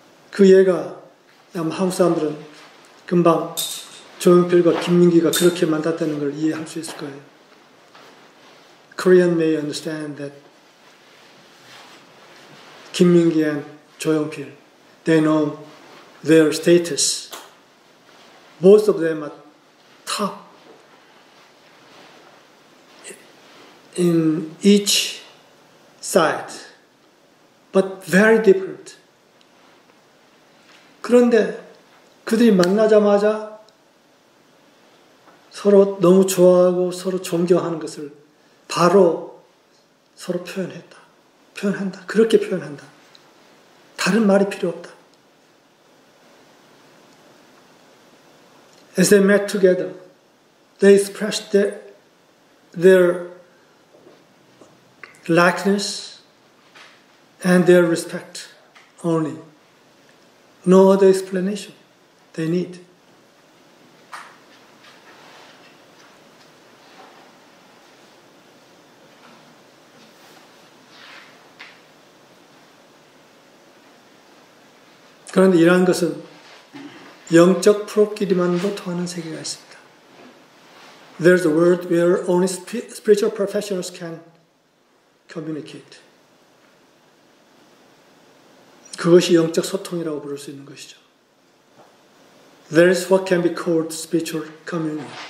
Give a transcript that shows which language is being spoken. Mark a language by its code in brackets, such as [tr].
[ko] 그 예가 아마 한국 사람들은 금방 조용필과 김민기가 그렇게 만났다는 걸 이해할 수 있을 거예요. [en] Korean may understand that 김민기 and 조용필, they know their status. Both of them are top in each side, but very different. [ko] 그런데 그들이 만나자마자 서로 너무 좋아하고 서로 존경하는 것을 바로 서로 표현한다. 그렇게 표현한다. 다른 말이 필요 없다. [en] As they met together, they expressed their likeness and their respect only. No other explanation they need. [ko] 그런데 이러한 것은 영적 프로끼리만도 통하는 세계가 있습니다. [en] There's a world where only spiritual professionals can communicate. [ko] 그것이 영적 소통이라고 부를 수 있는 것이죠. [en] There is what can be called spiritual communion.